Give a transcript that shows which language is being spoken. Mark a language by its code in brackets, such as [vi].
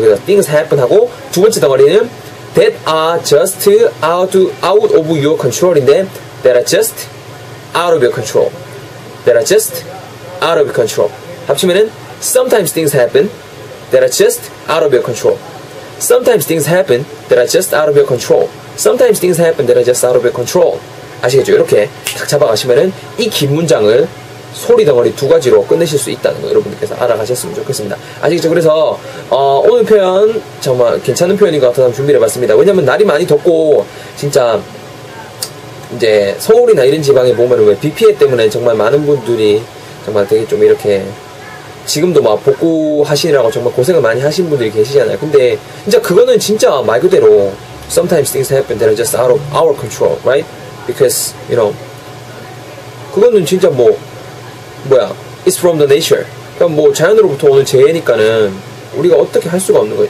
[ko] 그래서 [en] things happen [ko] 하고 [en] 두 번째 덩어리는 that are just out of your control인데 that are just out of your control. That are just out of your control. [ko] 합치면은 [en] sometimes things happen that are just out of your control. Sometimes things happen that are just out of your control. Sometimes things happen that are just out of your control. [ko] 아시겠죠? 이렇게 딱 잡아가시면은 이 긴 문장을 소리 덩어리 두 가지로 끝내실 수 있다는 거 여러분들께서 알아가셨으면 좋겠습니다. 아시겠죠? 그래서 오늘 표현 정말 괜찮은 표현인 것 같아서 준비를 해봤습니다. 왜냐면 날이 많이 덥고 진짜 이제 서울이나 이런 지방에 보면 왜 비 피해 때문에 정말 많은 분들이 정말 되게 좀 이렇게 지금도 막 복구하시느라고 정말 고생을 많이 하신 분들이 계시잖아요. 근데 진짜 그거는 진짜 말 그대로 [en] sometimes things happen that are just out of our control, right? Because [ko] 그거는 진짜 [en] it's from the nature. [ko] 그러니까 자연으로부터 오는 재해니까는 우리가 어떻게 할 수가 없는 거예요.